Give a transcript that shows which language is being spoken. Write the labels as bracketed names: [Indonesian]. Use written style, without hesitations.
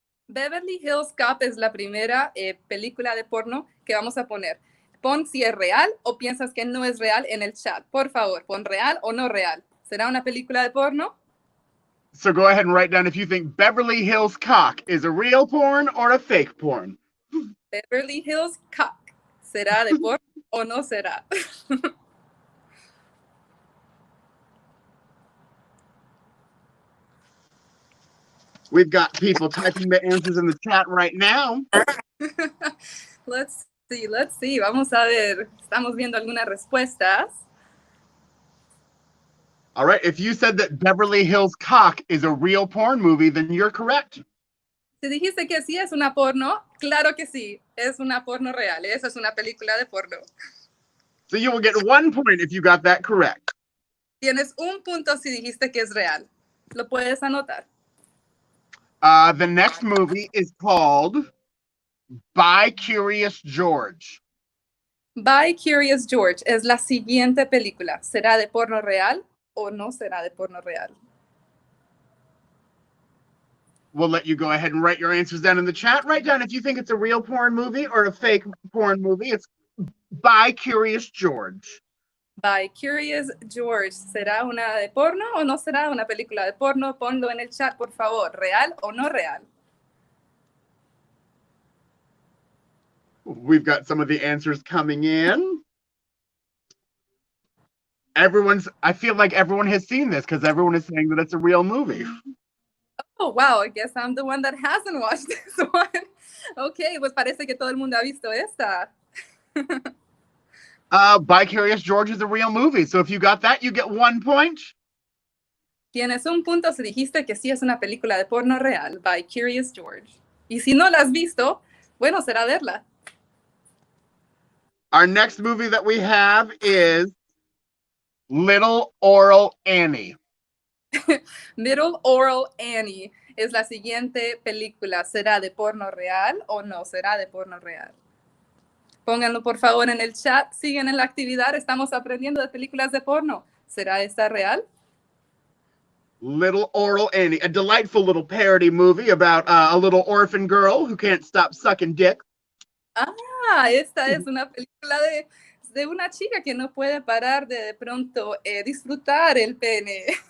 [Spanish] Beverly Hills Cop es la primera película de porno que vamos a poner. Pon si es real o piensas que no es real en el chat. Por favor, pon real o no real. ¿Será una película de porno? [English] So go ahead and write down if you think Beverly Hills Cop is a real porn or a fake porn. [Spanish] Beverly Hills Cop. ¿Será de porno o no será? [English] We've got people typing the answers in the chat right now. Let's see. [Spanish] Vamos a ver. Estamos viendo algunas respuestas. [English] All right, if you said that Beverly Hills Cop is a real porn movie, then you're correct. [Spanish] Si dijiste que sí es una porno, claro que sí, es una porno real. Esa es una película de porno. [English] So you will get 1 point if you got that correct. [Spanish] Tienes un punto si dijiste que es real. Lo puedes anotar. [English] The next movie is called By Curious George. [Spanish] By Curious George es la siguiente película. ¿Será de porno real o no será de porno real? [English] We'll let you go ahead and write your answers down in the chat. Write down if you think it's a real porn movie or a fake porn movie. It's By Curious George. By Curious George. [Spanish] ¿Será una de porno o no será una película de porno? Ponlo en el chat, por favor. ¿Real o no real? [English] We've got some of the answers coming in. I feel like everyone has seen this because everyone is saying that it's a real movie. Oh, wow, I guess I'm the one that hasn't watched this one. [Spanish] Okay, pues parece que todo el mundo ha visto esta. [English] By Curious George is a real movie. So if you got that, you get 1 point. [Spanish] Tienes un punto si dijiste que sí es una película de porno real, By Curious George. Y si no la has visto, bueno, será verla. [English] Our next movie that we have is Little Oral Annie. [Spanish] Little Oral Annie es la siguiente película. ¿Será de porno real o no será de porno real? Pónganlo por favor en el chat. Siguen en la actividad. Estamos aprendiendo de películas de porno. ¿Será esta real? [English] Little Oral Annie, a delightful little parody movie about a little orphan girl who can't stop sucking dick. [Spanish] Ah, esta es una película de una chica que no puede parar de pronto disfrutar el pene.